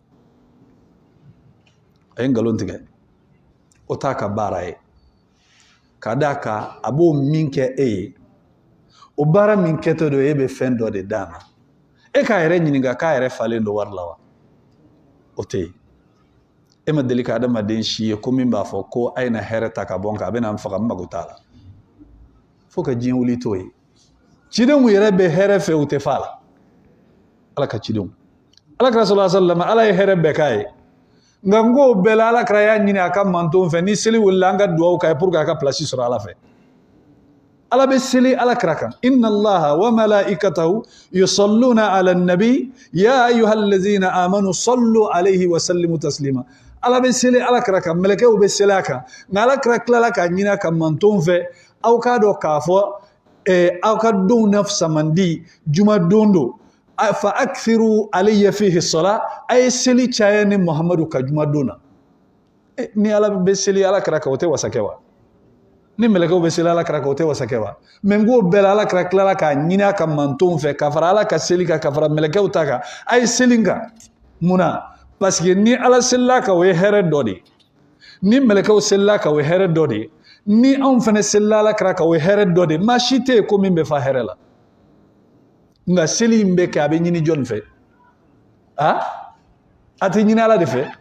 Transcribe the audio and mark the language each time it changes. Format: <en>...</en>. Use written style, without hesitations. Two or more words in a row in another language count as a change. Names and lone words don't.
<bm>a ye nkalon tigɛ o t'a ka baara ye ka d'a kan a b'o min kɛ e ye o baara min kɛtɔ don e bɛ fɛn dɔ de d'a ma e k'a yɛrɛ ɲininka k'a yɛrɛ falen don wari la wa o tɛ yen e ma deli ka adamaden si ye ko min b'a fɔ ko a ye na hɛrɛ ta ka bɔ n kan a bɛ na n faga n mago t'a la fo ka diɲɛ wuli t'o ye cidenw yɛrɛ bɛ hɛrɛ fɛ u tɛ fa la ala ka cidenw alakira</bm> <ar>صلى الله عليه وسلم</ar> <bm>ala ye hɛrɛ bɛɛ k'a ye nka n ko bɛɛ la alakira y'a ɲini a ka mantonw fɛ ni seli wulila an ka duwawu k'a ye</bm> <fr>pour que</fr> <bm>a ka place sɔrɔ ala fɛ ala bɛ seli alakira kan</bm> <ar>إن الله وملائكته يصلون على النبي يا أيها الذين آمنوا صلوا عليه وسلموا تسليما</ar> <bm>ala bɛ seli alakira kan mɛlɛkɛw bɛ seli a kan nka alakira tilala k'a ɲini a ka mantonw fɛ aw k'a dɔn k'a fɔ aw ka donw na fisa man di juma don do</bm> <ar>فأكثروا علي فيه الصلاة</ar> <bm>a ye seli caya ni muhamadu ka juma don na ni ala bɛ seli alakira kan o tɛ wasa kɛ wa ni mɛlɛkɛw bɛ seli alakira kan o tɛ wasa kɛ wa mɛ n ko bɛɛ la alakira tilala k'a ɲini a ka mantonw fɛ ka fara ala ka seli kan ka fara mɛlɛkɛw ta kan a ye seli kan munna</bm> <fr>parce que</fr> <bm>ni ala selila kan o ye hɛrɛ dɔ de ni mɛlɛkɛw selila kan o ye hɛrɛ dɔ de ni anw fana selila alakira kan o ye hɛrɛ dɔ de maa si tɛ yen ko min bɛ fa hɛrɛ la nka seli in bɛ kɛ a bɛ ɲini jɔnni fɛ a tɛ ɲini ala de fɛ</bm>